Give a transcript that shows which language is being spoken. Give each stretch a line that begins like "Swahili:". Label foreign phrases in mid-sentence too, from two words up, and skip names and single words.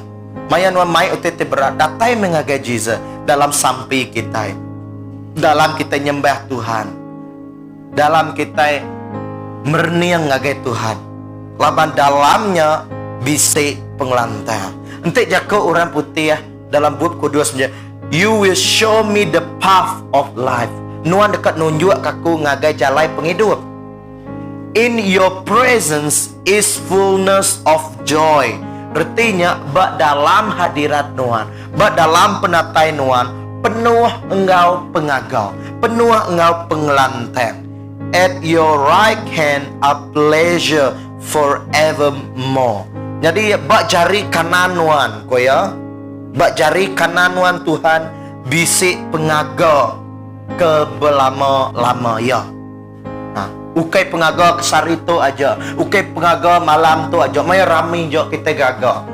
Iban: Maya nuan mai utete berat datai mengagai Jesus dalam sampai kita. Dalam kita nyembah Tuhan. Dalam kita merniang ngagai Tuhan. Laban dalamnya bisik penglantang. Entek jago orang putih ya dalam bab Kudus menjadi
English: You will show me the path of life.
Iban: Nuan dekat nunjuk kaku ngagai jalai penghidup.
English: In your presence is fullness of joy.
Iban: Artinya bak dalam hadirat Nuan, bak dalam penatai Nuan, penuh engkau pengagau, penuh engkau pengelantang.
English: At your right hand are pleasure forevermore.
Iban: Jadi bak jari kanan Nuan, koya. Bak jari kanan Nuan Tuhan bisik pengaga ke belama-lama ya. Ukai pengaga kesari tu aja, ukai pengaga malam tu aja. Maya rami jo kita gaga.